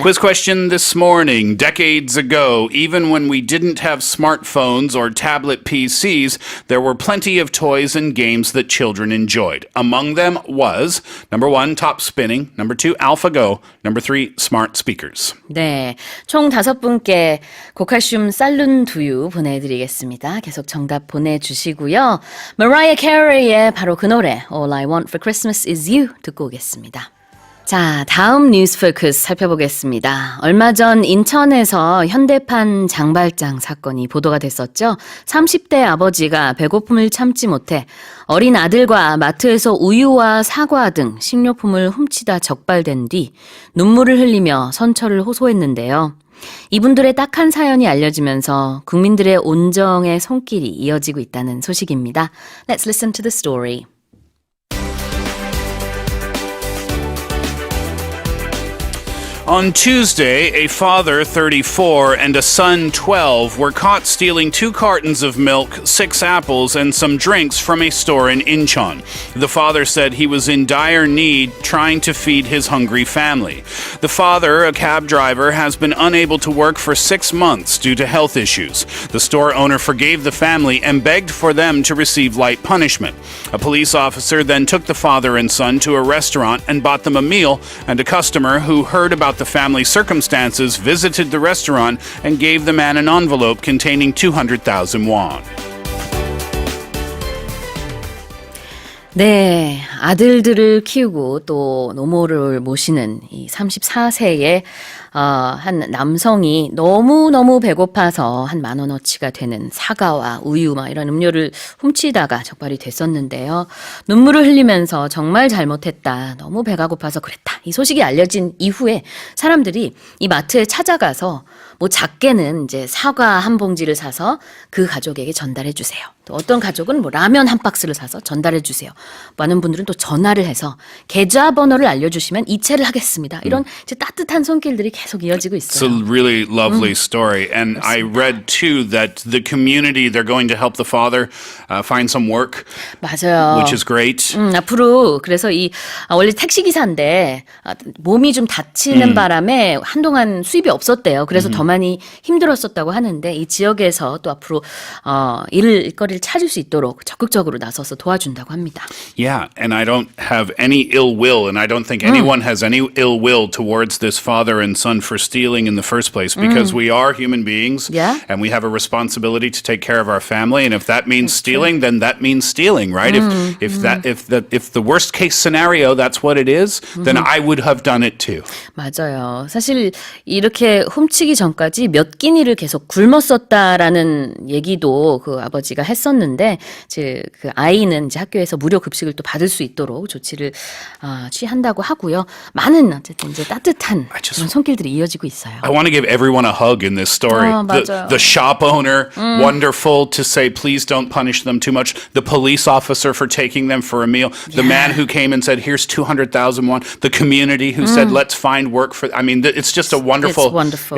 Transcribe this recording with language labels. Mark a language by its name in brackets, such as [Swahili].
[English] Quiz question this morning. Decades ago, even when we didn't have smartphones or tablet PCs, there were plenty of toys and games that children enjoyed. Among them was number 1, top spinning, number 2, AlphaGo, number 3, smart speakers. [Korean] 네, 총 5분께 고칼슘 쌀룬 두유 보내드리겠습니다. 계속 정답 보내주시고요. Mariah Carey의 바로 그 노래 All I Want for Christmas Is You 듣고 오겠습니다. 자, 다음 뉴스 포커스 살펴보겠습니다. 얼마 전 인천에서 현대판 장발장 사건이 보도가 됐었죠. 30대 아버지가 배고픔을 참지 못해 어린 아들과 마트에서 우유와 사과 등 식료품을 훔치다 적발된 뒤 눈물을 흘리며 선처를 호소했는데요. 이분들의 딱한 사연이 알려지면서 국민들의 온정의 손길이 이어지고 있다는 소식입니다. [English] Let's listen to the story. On Tuesday, a father, 34, and a son, 12, were caught stealing 2 cartons of milk, 6 apples, and some drinks from a store in Incheon. The father said he was in dire need trying to feed his hungry family. The father, a cab driver, has been unable to work for 6 months due to health issues. The store owner forgave the family and begged for them to receive light punishment. A police officer then took the father and son to a restaurant and bought them a meal, and a customer who heard about the family's circumstances visited the restaurant and gave the man an envelope containing 200,000 won. [Korean] 네, 아들들을 키우고 또 노모를 모시는 이 34세의 한 남성이 너무너무 배고파서 한 10,000원어치가 되는 사과와 우유 막 이런 음료를 훔치다가 적발이 됐었는데요. 눈물을 흘리면서 정말 잘못했다. 너무 배가 고파서 그랬다. 이 소식이 알려진 이후에 사람들이 이 마트에 찾아가서 뭐 작게는 이제 사과 한 봉지를 사서 그 가족에게 전달해 주세요. 또 어떤 가족은 뭐 라면 한 박스를 사서 전달해 주세요. 많은 분들은 또 전화를 해서 계좌번호를 알려주시면 이체를 하겠습니다. 이런 이제 따뜻한 손길들이 계속 이어지고 있어요. [English] It's a really lovely story. And I read too that the community, they're going to help the father find some work. [Korean] 맞아요. [English] Which is great. [Korean] 앞으로 그래서 이 원래 택시기사인데 몸이 좀 다치는 바람에 한동안 수입이 없었대요. 그래서 더 많이 힘들었었다고 하는데 이 지역에서 또 앞으로 일거리를 찾을 수 있도록 적극적으로 나서서 도와준다고 합니다. [English] Yeah, and I don't have any ill will, and I don't think anyone has any ill will towards this father and son for stealing in the first place, because we are human beings, Yeah. and we have a responsibility to take care of our family, and if that means stealing, then that means stealing, right? If the worst case scenario that's what it is, then I would have done it too. [Korean] 맞아요. 사실 이렇게 훔치기 전까지 몇 끼니를 계속 굶었었다라는 얘기도 그 아버지가 했었는데 이제 그 아이는 이제 학교에서 무료 급식을 또 받을 수 있도록 조치를 취한다고 하고요. 많은 어쨌든 이제 따뜻한 그런 손길들이 이어지고 있어요. [English] I want to give everyone a hug in this story. [Korean] 맞아요. [English] The shop owner, wonderful to say, please don't punish them too much. The police officer for taking them for a meal. The man who came and said, here's 200,000 won. The community who said, let's find work for. I mean, it's just a wonderful. It's wonderful.